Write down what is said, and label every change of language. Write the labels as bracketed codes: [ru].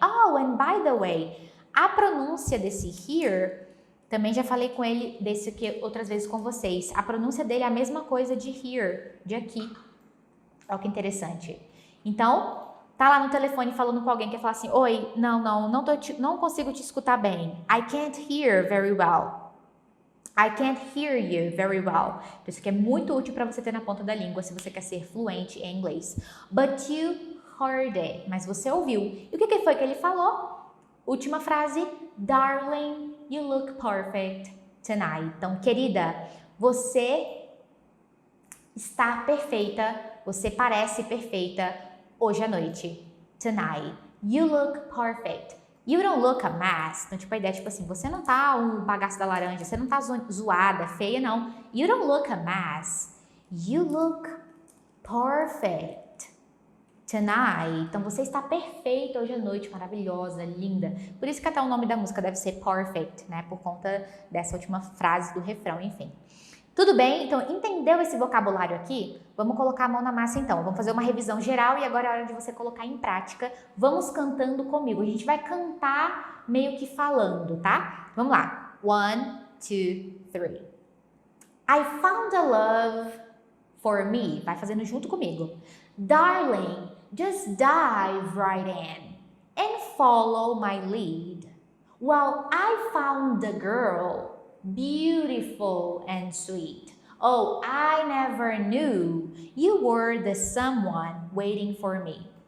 [en] Oh, and by the way, [pt] a pronúncia desse hear, também já falei com ele desse aqui outras vezes com vocês. A pronúncia dele é a mesma coisa de here, de aqui. Olha que interessante. Então, tá lá no telefone falando com alguém que fala assim, oi, não consigo te escutar bem. [en] I can't hear very well. I can't hear you very well. [pt] Então, isso aqui é muito útil para você ter na ponta da língua se você quer ser fluente em inglês. [en] But you heard it. [pt] Mas você ouviu. E o que foi que ele falou? Última frase. [en] Darling, you look perfect tonight. [pt] Então, querida, você está perfeita. Você parece perfeita hoje à noite. Tonight. [en] You look perfect. You don't look a mess. [pt] Então, tipo, a ideia é tipo assim, você não tá um bagaço da laranja, você não tá zoada, feia, não. [en] You don't look a mess. You look perfect tonight. [pt] Então, você está perfeita hoje à noite, maravilhosa, linda. Por isso que até o nome da música deve ser Perfect, né? Por conta dessa última frase do refrão, enfim. Tudo bem? Então, entendeu esse vocabulário aqui? Vamos colocar a mão na massa então. Vamos fazer uma revisão geral e agora é hora de você colocar em prática. Vamos cantando comigo. A gente vai cantar meio que falando, tá? Vamos lá. [en] 1, 2, 3. I found a love for me. [pt] Vai fazendo junto comigo. [en] Darling, just dive right in and follow my lead. Well, I found a girl beautiful and sweet. Oh, I never knew you were the someone waiting for me.